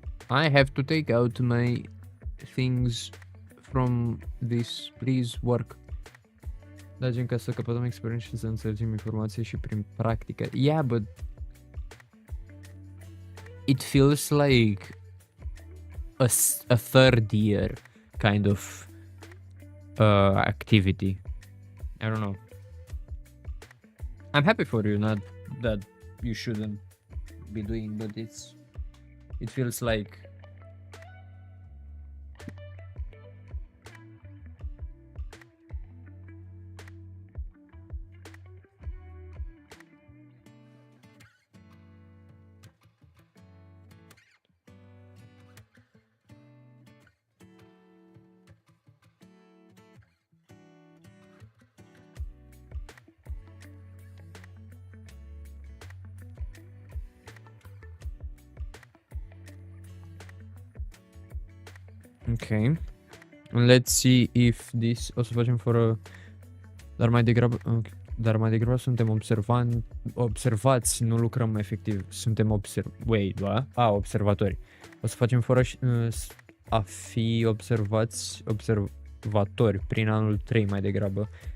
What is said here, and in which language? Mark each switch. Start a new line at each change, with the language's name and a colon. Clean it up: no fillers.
English: I have to take out my things from this. Please work.
Romanian: Da, gen ca să căpătăm experiență și să înțelegem informații și prin practică.
English: Yeah, but it feels like a third year kind of activity. I don't know. I'm happy for you, not that you shouldn't be doing, but it feels like okay. Let's see if this...
Romanian: O să facem fără... Dar mai degrabă suntem observați, nu lucrăm efectiv. Suntem observatori. O să facem fără a fi observatori prin anul 3 mai degrabă.